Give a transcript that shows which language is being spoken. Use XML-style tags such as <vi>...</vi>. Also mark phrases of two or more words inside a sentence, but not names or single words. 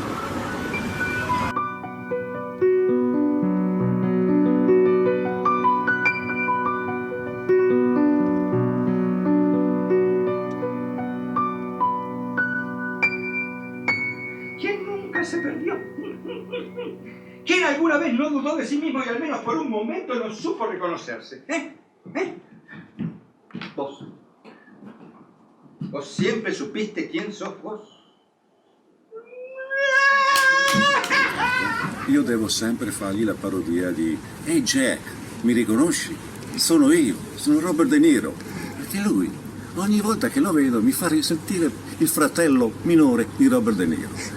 <es>¿Quién nunca se perdió? ¿Quién alguna vez no dudó de sí mismo y al menos por un momento no supo reconocerse? Vos. ¿Vos siempre supiste quién sos vos?</es> <it>Io devo sempre fargli la parodia di «Ehi Jack, mi riconosci? Sono io, sono Robert De Niro». Perché lui, ogni volta che lo vedo, mi fa risentire il fratello minore di Robert De Niro.</it>